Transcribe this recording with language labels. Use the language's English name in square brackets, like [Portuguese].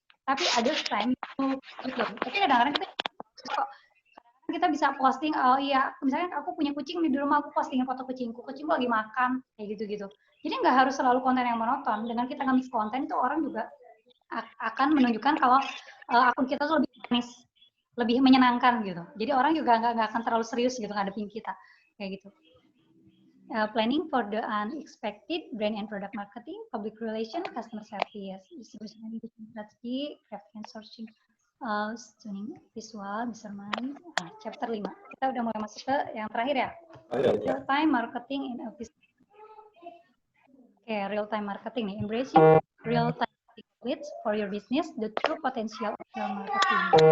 [Indonesian] Tapi ada time tapi kadang-kadang kita bisa posting, misalnya aku punya kucing di rumah, aku postingin foto kucingku lagi makan, kayak gitu-gitu. Jadi nggak harus selalu konten yang monoton. Dengan kita nge-mix konten itu orang juga akan menunjukkan kalau akun kita tuh lebih manis, lebih menyenangkan gitu. Jadi orang juga nggak akan terlalu serius gitu ngadepin kita, kayak gitu. [English] Planning for the unexpected, brand and product marketing, public relation, customer service, distribution and strategy, crafting and sourcing, tuning visual, measurement, chapter 5. [Indonesian] Kita udah mulai masuk ke yang terakhir ya. [English] Real time marketing in a business. Real time marketing nih, embracing real time leads for your business, the true potential of real marketing.